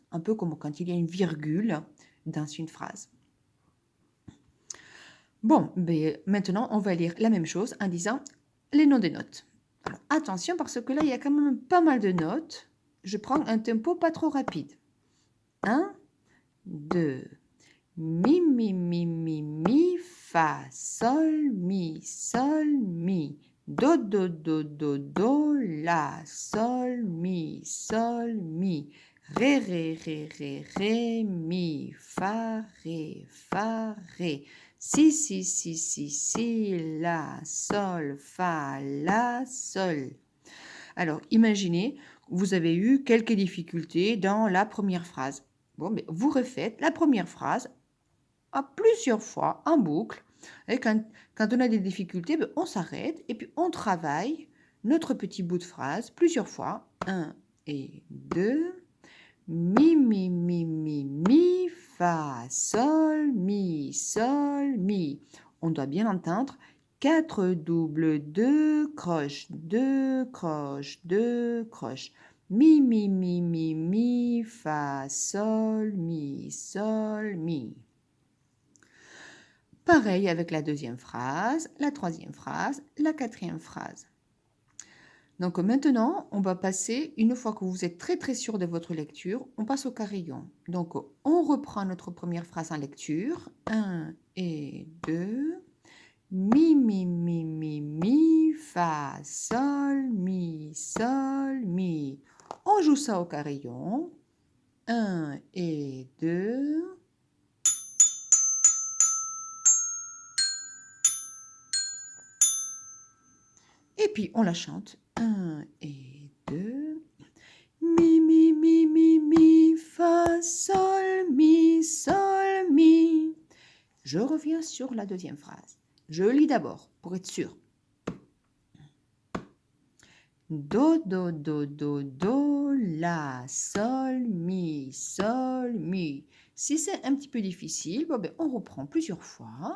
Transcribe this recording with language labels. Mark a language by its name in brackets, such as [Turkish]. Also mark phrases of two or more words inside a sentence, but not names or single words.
[French] Un peu comme quand il y a une virgule dans une phrase. Bon, maintenant, on va lire la même chose en disant les noms des notes. Alors, attention, parce que là, il y a quand même pas mal de notes. Je prends un tempo pas trop rapide. 1, 2. Mi, mi, mi, mi, mi, fa, sol, mi, sol, mi. Do, do, do, do, do, la, sol, mi, mi. Ré, ré, ré, ré, ré, mi, fa, ré. Si, si, si, si, si, la, sol, fa, la, sol. Alors, imaginez, vous avez eu quelques difficultés dans la première phrase. Bon, mais vous refaites la première phrase à plusieurs fois en boucle. Et quand on a des difficultés, ben, on s'arrête et puis on travaille notre petit bout de phrase plusieurs fois. 1 et 2. Mi, mi, mi, mi, mi, fa, sol, mi, mi. On doit bien entendre 4 doubles, 2 croches, 2 croches, 2 croches. Mi, mi, mi, mi, mi, fa, sol, mi. Pareil avec la deuxième phrase, la troisième phrase, la quatrième phrase. Donc maintenant, on va passer, une fois que vous êtes très sûr de votre lecture, on passe au carillon. Donc on reprend notre première phrase en lecture. 1 et 2. Mi, mi, mi, mi, mi, fa, sol, mi. On joue ça au carillon. 1 et 2. Et puis on la chante. 1 et 2. Mi, mi, mi, mi, mi, fa, sol, mi. Je reviens sur la deuxième phrase. Je lis d'abord pour être sûr. Do, do, do, do, do, la, sol, mi. Si c'est un petit peu difficile, bon, ben, on reprend plusieurs fois.